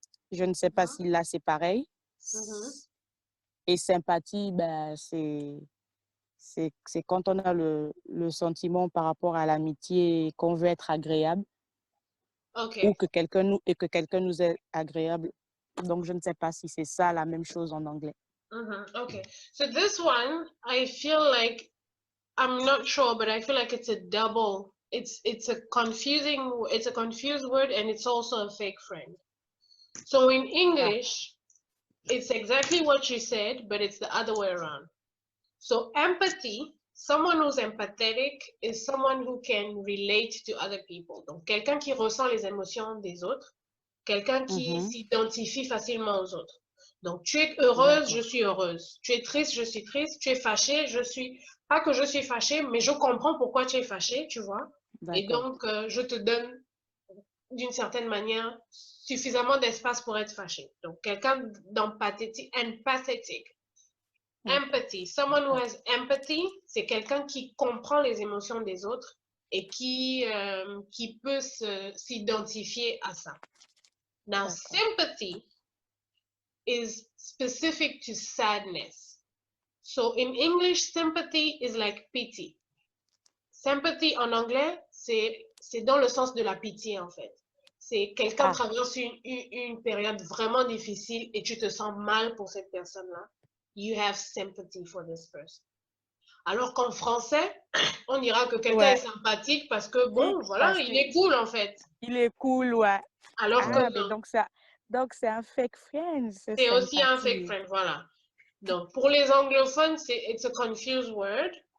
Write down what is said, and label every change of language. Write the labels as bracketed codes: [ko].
[fr] Je ne sais pas si là, c'est pareil. Et sympathie, ben, c'est quand on a le sentiment par rapport à l'amitié qu'on veut être agréable ou que quelqu'un nous est agréable. Donc, je ne sais pas si c'est ça la même chose en anglais. [en] Okay. So this one, I feel like, I'm not sure, but I feel like it's a double. It's a confused word, and it's also a fake friend. So in English, it's exactly what you said, but it's the other way around. So empathy, someone who's empathetic is someone who can relate to other people. [fr] Donc, quelqu'un qui ressent les émotions des autres, quelqu'un qui s'identifie facilement aux autres. Donc, tu es heureuse, je suis heureuse. Tu es triste, je suis triste. Tu es fâchée, je suis... Pas que je suis fâchée, mais je comprends pourquoi tu es fâchée, tu vois. Et donc, je te donne, d'une certaine manière, suffisamment d'espace pour être fâchée. Donc, quelqu'un d'empathétique, empathetic. Empathy. [en] Someone who has empathy, [fr] c'est quelqu'un qui comprend les émotions des autres et qui peut s'identifier à ça. [en] Now, sympathy is specific to sadness. So in English, sympathy is like pity. [fr] Sympathy en anglais, c'est dans le sens de la pitié en fait. C'est quelqu'un traverse une période vraiment difficile et tu te sens mal pour cette personne-là. [en] You have sympathy for this person. [fr] Alors qu'en français, on dira que quelqu'un est sympathique parce que bon, voilà, il est cool en fait. Il est cool, ouais. Alors que mais donc c'est un fake friend. C'est aussi un fake friend, voilà. Donc, pour les anglophones, [en] it's a confused word.